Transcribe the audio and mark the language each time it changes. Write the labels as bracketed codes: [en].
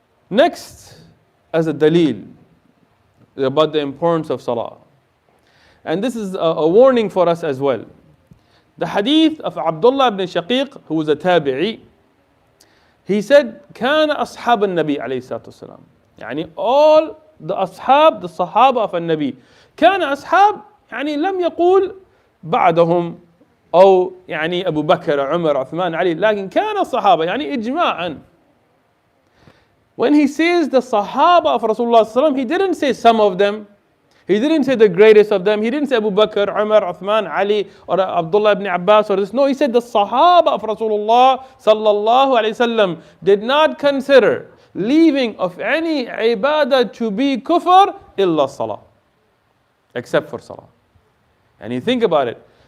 [en] Next, as a dalil about the importance of salah. And this is a warning for us as well. The hadith of Abdullah ibn Shaqiq, who was a tabi'i, he said, [ar] كان أصحاب النبي عليه الصلاة والسلام يعني [en] all the [ar] أصحاب, the صحابة of النبي, كان أصحاب يعني لم يقول بعدهم أو يعني أبو بكر عمر عثمان علي, لكن كان الصحابة يعني إجماعا. [en] When he says the Sahaba of Rasulullah, he didn't say some of them. He didn't say the greatest of them. He didn't say Abu Bakr, Umar, Uthman, Ali, or Abdullah ibn Abbas or this. No, he said the Sahaba of Rasulullah sallallahu alayhi wasallam did not consider leaving of any ibadah to be kufr illa salah, except for salah. And you think about it.